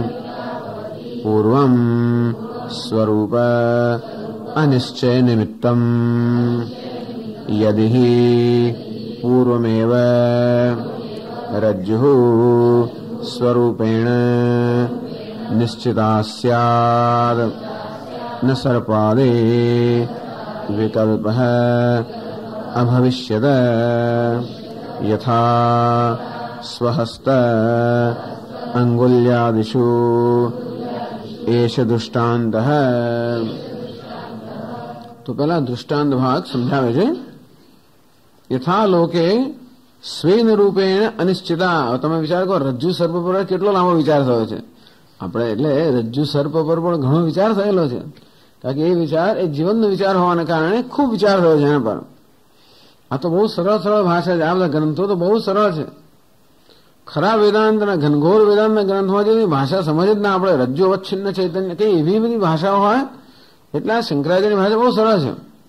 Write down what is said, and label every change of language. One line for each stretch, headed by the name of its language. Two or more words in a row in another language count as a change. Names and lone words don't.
Sanskrit: પૂર્વં સ્વરૂપ અનિશ્ચય નિમિત્તમ યદિ પૂર્વમેવ રજ્જુઃ સ્વરૂપેણ નિશ્ચિતા સ્યાદ ન સર્પાદે વિકલ્પઃ અભવિષ્યત. યથા સ્વહસ્ત અંગુલ્યાદિષુ एष दृष्टांत
Gujarati: તો પહેલા દૃષ્ટાંત ભાગ સમજાવે છે
Sanskrit: यथा लोके स्वेन रूपेण अनिश्चिता
Gujarati: તમે વિચાર કરો રજ્જુ સર્પ પર કેટલો લાંબો વિચાર થયો છે આપણે એટલે રજ્જુ સર્પ પર પણ ઘણો વિચાર થયેલો છે કારણ કે એ વિચાર એ જીવનનો વિચાર હોવાને કારણે ખૂબ વિચાર થયો છે એના પર આ તો બહુ સરળ સરળ ભાષા છે આ બધા ગ્રંથો તો બહુ સરળ છે ખરા વેદાંતના ઘનઘોર વેદાંતના ગ્રંથમાં જે ભાષા સમજ જ ના આપણે
Sanskrit: રજ્જુ અવચ્છિન્ન ચૈતન્ય
Gujarati: કઈ એવી બધી ભાષાઓ હોય એટલે આ શંકરાચાર્યની ભાષા બહુ સરળ છે